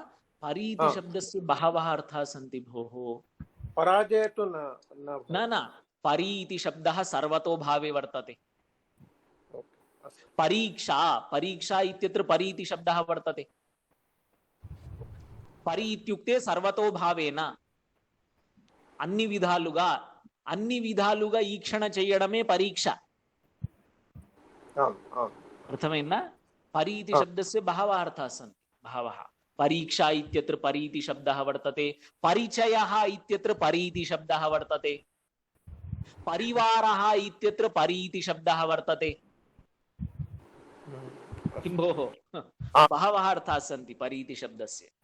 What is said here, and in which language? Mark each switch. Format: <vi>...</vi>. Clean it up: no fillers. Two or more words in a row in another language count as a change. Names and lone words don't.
<sa>परि इति शब्दस्य बहवः अर्थाः सन्ति भोः। पराजय तु न परि इति शब्दः सर्वतोभावे वर्तते। परीक्षा, परीक्षा इत्यत्र परि इति शब्दः वर्तते। परि इत्युक्ते सर्वतोभावेन</sa> <te>అన్ని విధాలుగా ఈక్షణ చేయడమే</te> <sa>పరీక్ష।</sa> <te>అర్థమైందా?</te> <sa>పరి इति शब्दस्य बहवः अर्थाः सन्ति। बहवः परीक्षा इत्यत्र परि इति शब्दः वर्तते। परिचयः इत्यत्र परि इति शब्दः वर्तते। परिवारः इत्यत्र परि इति शब्दः वर्तते। किं भोः, बहवः अर्थाः सन्ति परि इति शब्दस्य।</sa>